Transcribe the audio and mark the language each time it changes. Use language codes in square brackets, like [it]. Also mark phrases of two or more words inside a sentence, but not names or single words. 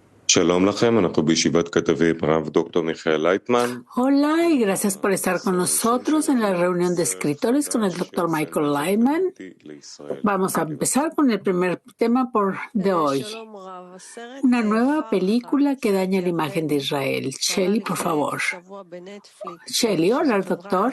[he] שלום לכם, אנחנו בישיבת כתבי הרב דוקטור מיכאל לייטמן. [es] Hola y gracias por estar con nosotros en la reunión de escritores con el Dr. Michael Lehman. Vamos a empezar con el primer tema de hoy. Una nueva película que daña la imagen de Israel. Shelley, por favor. Shelley, hola, doctor.